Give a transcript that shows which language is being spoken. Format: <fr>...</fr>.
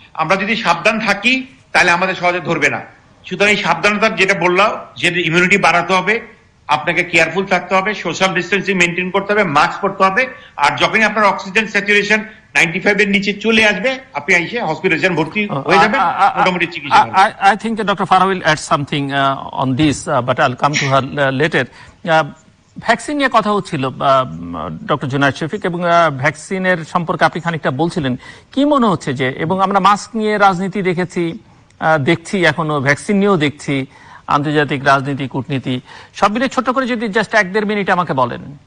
<bn>আমরা যদি সাবধান থাকি তাহলে আমাদের সহজে ধরবে না। সুতরাং এই সাবধানতার যেটা বললাম, যে ইমিউনিটি বাড়াতে হবে, আপনাকে কেয়ারফুল থাকতে হবে, সোশ্যাল ডিস্টেন্সিং মেনটেন করতে হবে, মাস্ক পরতে হবে, আর যখনই আপনার অক্সিজেন স্যাচুরেশন 95 এর নিচে চলে আসবে, আপনি এসে হসপিটালে ভর্তি হয়ে যাবেন, মোটামুটি চিকিৎসা হবে।</bn> <en>I think Dr. Farah will add something on this, but I'll come to her later.</en> <bn>Vaccine নিয়ে কথা হচ্ছিল ডক্টর জোনায়েদ শফিক, এবং ভ্যাকসিনের সম্পর্কে আপনি খানিকটা বলছিলেন। কি মনে হচ্ছে যে, এবং আমরা মাস্ক নিয়ে রাজনীতি দেখছি এখনো, ভ্যাকসিন নিয়েও দেখছি, আন্তর্জাতিক রাজনীতি, কূটনীতি, সব মিলে ছোট্ট করে যদি জাস্ট 1-1.5 মিনিট আমাকে বলেন।</bn>